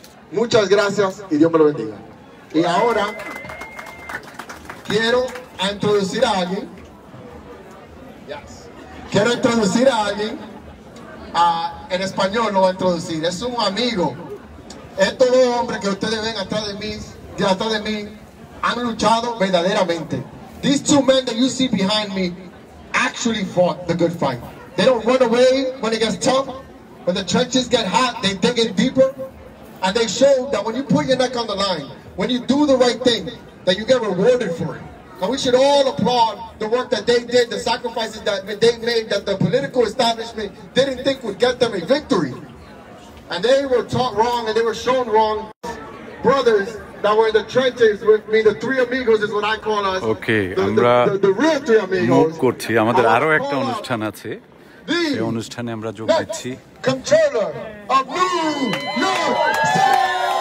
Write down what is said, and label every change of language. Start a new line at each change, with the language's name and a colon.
Spanish: Muchas gracias y Dios me lo bendiga. Y ahora quiero introducir a alguien. Quiero introducir a alguien. En español lo voy a introducir. Es un amigo. Estos dos hombres que ustedes ven atrás de mí han luchado verdaderamente.
English: These two men that you see behind me actually fought the good fight. They don't run away when it gets tough. When the trenches get hot, they dig in deeper. And they show that when you put your neck on the line, when you do the right thing, that you get rewarded for it. And we should all applaud the work that they did, the sacrifices that they made, that the political establishment didn't think would get them a victory. And they were taught wrong and they were shown wrong. Brothers that were in the trenches with me, the three amigos is what I call us. Okay, the real three amigos.
Bangla: Move করছি, আমাদের আরো একটা অনুষ্ঠান আছে। এই অনুষ্ঠানে আমরা যোগ দিচ্ছি।
English: Controller of New York City.